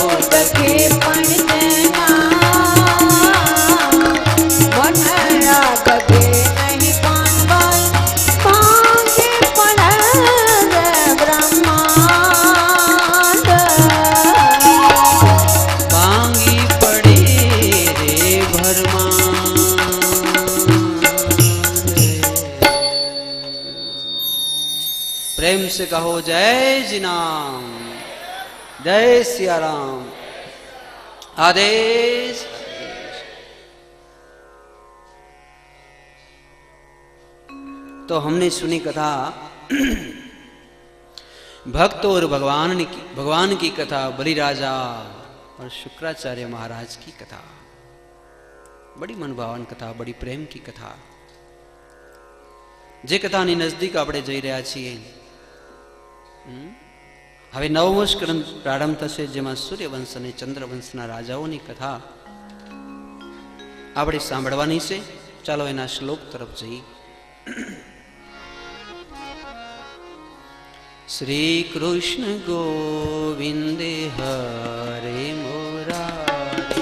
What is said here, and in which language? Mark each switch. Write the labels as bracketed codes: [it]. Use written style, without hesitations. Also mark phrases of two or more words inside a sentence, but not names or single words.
[gu] ડગે પણ જેના મનડા ડગે નહીં પાનબાઈ. ભાંગી પણ રે બ્રહ્માંડ. ભાંગી પડે રે ભરમાં. [hi] प्रेम से कहो जय जी नाम, जय सिया राम। आदेश। तो हमने सुनी कथा भक्त और भगवान की कथा, बलिराजा और शुक्राचार्य महाराज की कथा, बड़ी मनभावन कथा, बड़ी प्रेम की कथा. [gu] જે કથાની નજદીક આપણે જઈ રહ્યા છીએ. હવે નવમો સ્કંદ પ્રારંભ થશે, જેમાં સૂર્યવંશ અને ચંદ્રવંશના રાજાઓની કથા આપણે સાંભળવાની છે. ચાલો એના શ્લોક તરફ જઈએ. શ્રી કૃષ્ણ ગોવિંદે હરે મુરારી.